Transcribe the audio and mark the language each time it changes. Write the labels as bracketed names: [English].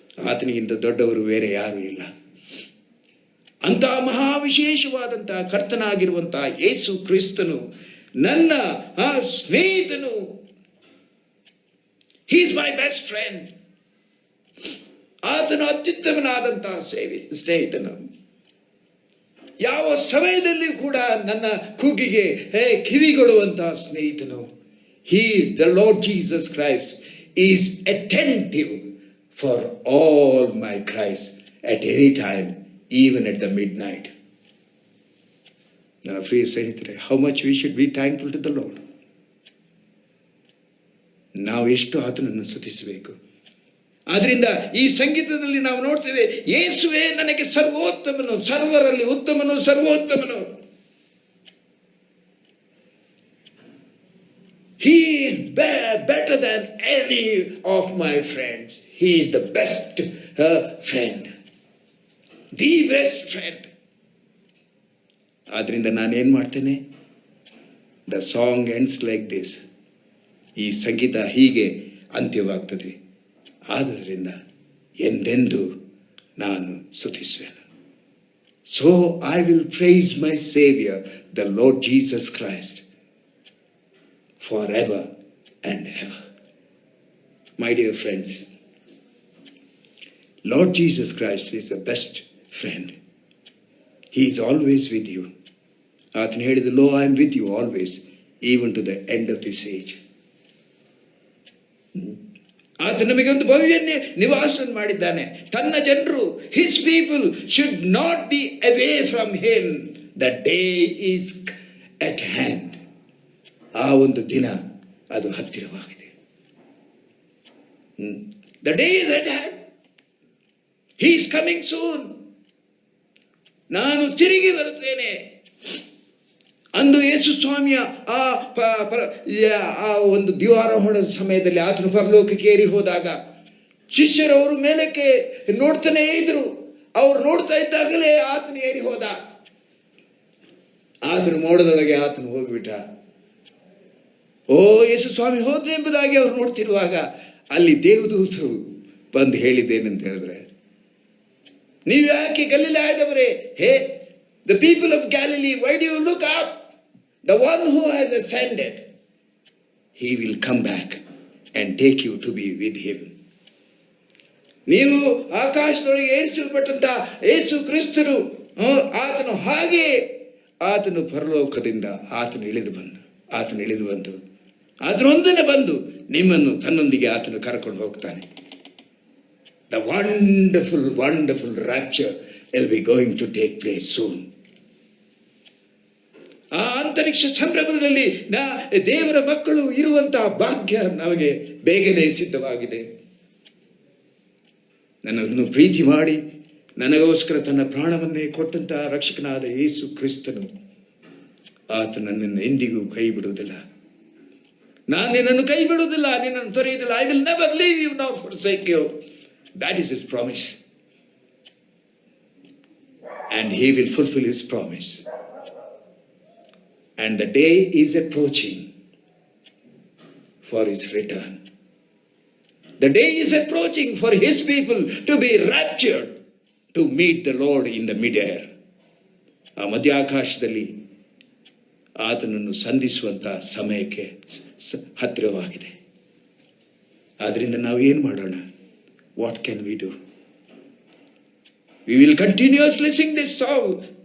[Kannada] ಆತನಿಗಿಂತ ದೊಡ್ಡವರು ಬೇರೆ ಯಾರೂ ಇಲ್ಲ. ಅಂತಹ ಮಹಾವಿಶೇಷವಾದಂತಹ ಕರ್ತನಾಗಿರುವಂತಹ ಯೇಸು ಕ್ರಿಸ್ತನು ನನ್ನ ಸ್ನೇಹಿತನು. [English] He is my best friend. [Kannada] ಆತನು ಅತ್ಯುತ್ತಮನಾದಂತಹ ಸ್ನೇಹಿತನು. ಯಾವ ಸಮಯದಲ್ಲಿ ಕೂಡ ನನ್ನ ಕೂಗಿಗೆ ಕಿವಿಗೊಡುವಂತಹ ಸ್ನೇಹಿತನು. [English] He, the Lord Jesus Christ, is attentive for all my cries at any time, even at the midnight. [Kannada] ನನ್ನ ಪ್ರಿಯ ಸ್ನೇಹಿತರೆ, [English] how much we should be thankful to the Lord. [Kannada] ನಾವು ಎಷ್ಟು ಆತನನ್ನು ಸ್ತುತಿಸಬೇಕು. ಆದ್ರಿಂದ ಈ ಸಂಗೀತದಲ್ಲಿ ನಾವು ನೋಡ್ತೇವೆ, ಯೇಸುವೇ ನನಗೆ ಸರ್ವೋತ್ತಮನು, ಸರ್ವರಲ್ಲಿ ಉತ್ತಮನು, ಸರ್ವೋತ್ತಮನು. [English] He is better than any of my friends. He is the best friend. The best friend. [Kannada] ಆದ್ರಿಂದ ನಾನೇನ್ ಮಾಡ್ತೇನೆ? [English] The song ends like this. [Kannada] ಈ ಸಂಗೀತ ಹೀಗೆ ಅಂತ್ಯವಾಗ್ತದೆ. ಆದ್ದರಿಂದ ಎಂದೆಂದು ನಾನು ಸ್ತುತಿಸುವೆನು. [English] So I will praise my Savior, the Lord Jesus Christ, forever and ever. My dear friends, Lord Jesus Christ is the best friend. He is always with you. [Kannada] ಆತನು ಹೇಳಿದ, [English] Lo, I am with you always, even to the end of this age. [Kannada] ಆತ ನಮಗೆ ಒಂದು ಭವ್ಯ ನಿವಾಸವನ್ನು ಮಾಡಿದ್ದಾನೆ. ತನ್ನ ಜನರು, [English] his people should not be away from him. The day is at hand. [Kannada] ಆ ಒಂದು ದಿನ ಅದು ಹತ್ತಿರವಾಗಿದೆ. [English] The day is at hand. He is coming soon. [Kannada] ನಾನು ತಿರುಗಿ ಬರುತ್ತೇನೆ. ಅಂದು ಯೇಸು ಸ್ವಾಮಿಯ ಆ ಒಂದು ದಿವಾರೋಹಣದ ಸಮಯದಲ್ಲಿ ಆತನು ಪರಲೋಕಕ್ಕೆ ಏರಿ ಹೋದಾಗ ಶಿಷ್ಯರವರು ಮೇಲಕ್ಕೆ ನೋಡ್ತಾನೇ ಇದ್ರು. ಅವ್ರು ನೋಡ್ತಾ ಇದ್ದಾಗಲೇ ಆತನು ಏರಿ ಹೋದ. ಆತನು ಮೋಡದೊಳಗೆ ಆತನು ಹೋಗ್ಬಿಟ್ಟ. ಓ ಯೇಸು ಸ್ವಾಮಿ ಹೋದ್ರೆ ಎಂಬುದಾಗಿ ಅವ್ರು ನೋಡ್ತಿರುವಾಗ ಅಲ್ಲಿ ದೇವದೂತರು ಬಂದು ಹೇಳಿದ್ದೇನಂತ ಹೇಳಿದ್ರೆ, ನೀವು ಯಾಕೆ ಗಲಿಲಾಯದವರೇ, ಹೇ [English] the people of Galilee, why do you look up? The one who has ascended, he will come back and take you to be with him. [Kannada] ನೀವು ಆಕಾಶದೊಳಗೆ ಏರಿಸಲ್ಪಟ್ಟಂತ ಯೇಸು ಕ್ರಿಸ್ತನು, ಆತನು ಹಾಗೆ ಆತನು ಪರಲೋಕದಿಂದ ಆತನು ಇಳಿದು ಬಂದು ಅದರೊಂದನೆ ಬಂದು ನಿಮ್ಮನ್ನು ತನ್ನೊಂದಿಗೆ ಆತನು ಕರ್ಕೊಂಡು ಹೋಗ್ತಾನೆ. [English] The wonderful rapture will be going to take place soon. [Kannada] ಆ ಅಂತರಿಕ್ಷ ಸಂಭ್ರಮದಲ್ಲಿ ದೇವರ ಮಕ್ಕಳು ಇರುವಂತಹ ಭಾಗ್ಯ ನಮಗೆ ಬೇಗನೆ ಸಿದ್ಧವಾಗಿದೆ. ನನ್ನನ್ನು ಪ್ರೀತಿ ಮಾಡಿ ನನಗೋಸ್ಕರ ತನ್ನ ಪ್ರಾಣವನ್ನೇ ಕೊಟ್ಟಂತಹ ರಕ್ಷಕನಾದ ಯೇಸು ಕ್ರಿಸ್ತನು, ಆತ ನನ್ನನ್ನು ಎಂದಿಗೂ ಕೈ ಬಿಡುವುದಿಲ್ಲ. ನಾನು ನಿನ್ನನ್ನು ಕೈ ಬಿಡುವುದಿಲ್ಲ, ನಿನ್ನನ್ನು ತೊರೆಯುವುದಿಲ್ಲ. [English] I will never leave you nor forsake you. That is his promise. And he will fulfill his promise. And the day is approaching for his return. The day is approaching for his people to be raptured to meet the Lord in the mid-air. [Kannada] ಆ ಮಧ್ಯಾಕಾಶದಲ್ಲಿ ಆತನನ್ನು ಸಂಧಿಸುವಂತ ಸಮಯಕ್ಕೆ ಹತ್ತಿರವಾಗಿದೆ. ಆದ್ರಿಂದ ನಾವು ಏನು ಮಾಡೋಣ? [English] What can we do? We will continuously sing this song.